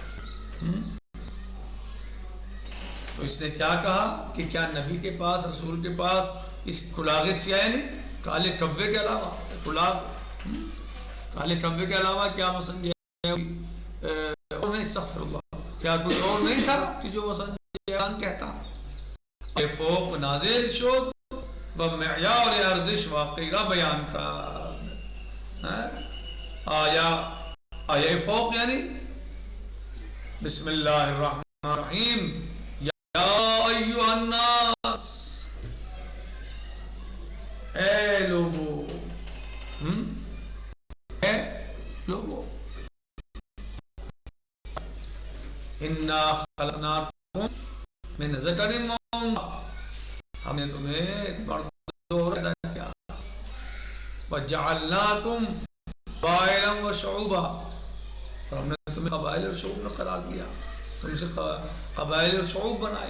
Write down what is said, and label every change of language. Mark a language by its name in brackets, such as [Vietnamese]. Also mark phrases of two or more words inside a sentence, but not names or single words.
[Urdu] تو اس نے کیا کہا کہ کیا نبی کے پاس، رسول کے پاس اس [Persian] کلاغ سیاہ [Urdu] نے کالے کبے کے علاوہ کالے کبے کے علاوہ کیا مثلا اور نہیں، [Arabic] استغفر اللہ، [Urdu] کیا کوئی اور نہیں تھا کہ جو مثلا اذان کہتا. [Persian] فوق نازل شد و معیار ارزش واقعی را بیان کرد. آیا فوق یعنی [Arabic] بسم اللہ الرحمن الرحیم یا ایوہ الناس، [Urdu] اے لوگو، اے لوگو، [Arabic] انا خلقناکم من ذکر و انثی، [Urdu] ہم نے تمہیں ایک مرد اور پیدا کیا، [Arabic] وجعلناکم قبائلا و شعوبا، [Urdu] اور ہم نے تمہیں قبائل اور شعوب میں قرار دیا، تم سے قبائل اور شعوب بنائے.